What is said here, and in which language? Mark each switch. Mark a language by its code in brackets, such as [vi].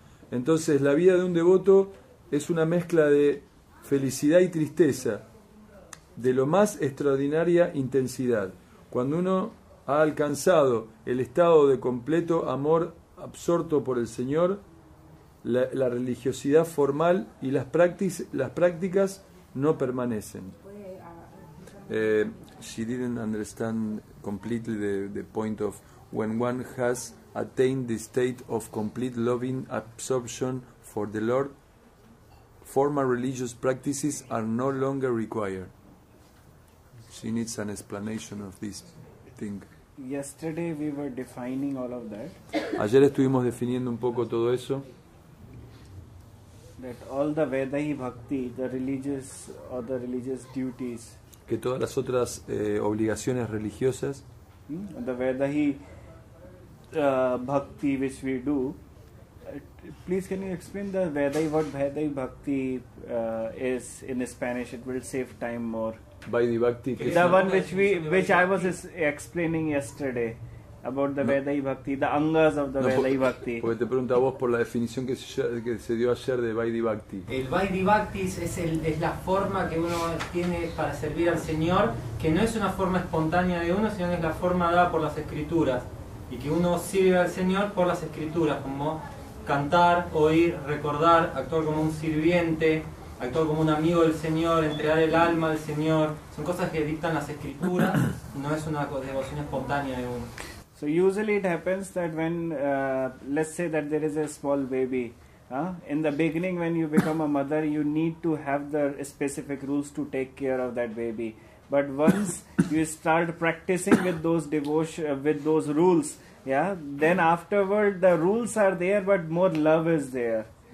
[es] Entonces la vida de un devoto es una mezcla de felicidad y tristeza, de lo más extraordinaria intensidad. Cuando uno ha alcanzado el estado de completo amor absorto por el Señor, la religiosidad formal y las prácticas no permanecen. [en] She didn't understand completely the point of when one has attained the state of complete loving absorption for the Lord, formal religious practices are no longer required. She needs an explanation of this thing. Yesterday we were defining all of that. [es] Ayer estuvimos definiendo un poco todo eso. [en] That all the Vedahi Bhakti, the religious duties, [es] que todas las otras obligaciones religiosas, [en] the Vedahi Bhakti which we do, please can you explain what Vedahi Bhakti is in Spanish? It will save time more. [es] Vaidhi Bhakti, [en] The one which I was explaining yesterday about the Vedahi Bhakti, the angas of the Vedahi Bhakti. [es] Porque te pregunto a vos por la definición que se dio ayer de Vaidhi Bhakti. El Vaidhi Bhakti es la forma que uno tiene para servir al Señor, que no es una forma espontánea de uno, sino que es la forma dada por las Escrituras. Y que uno sirve al Señor por las Escrituras, como cantar, oír, recordar, actuar como un sirviente, actuar como un amigo del Señor, entregar el alma al Señor. Son cosas que dictan las Escrituras, no es una devoción espontánea de uno. [en] So usually it happens that when, let's say that there is a small baby, in the beginning when you become a mother, you need to have the specific rules to take care of that baby. But once you start practicing with those with those rules, then afterward the rules are there, but more love is there.